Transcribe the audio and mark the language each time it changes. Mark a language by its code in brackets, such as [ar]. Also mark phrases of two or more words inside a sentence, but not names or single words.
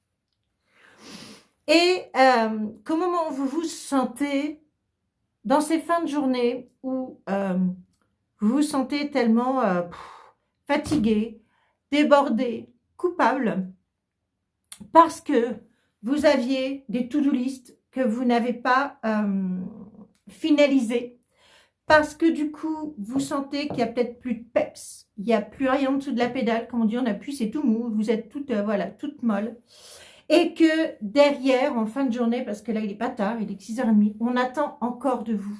[fr] Et comment vous vous sentez dans ces fins de journée où vous vous sentez tellement fatigué, débordé, coupable parce que vous aviez des [en] to-do list [fr] que vous n'avez pas finalisées, parce que du coup, vous sentez qu'il n'y a peut-être plus de peps, il n'y a plus rien en dessous de la pédale, comme on dit, on appuie, c'est tout mou, vous êtes toute, toute molle, et que derrière, en fin de journée, parce que là, il n'est pas tard, il est 6h30, on attend encore de vous.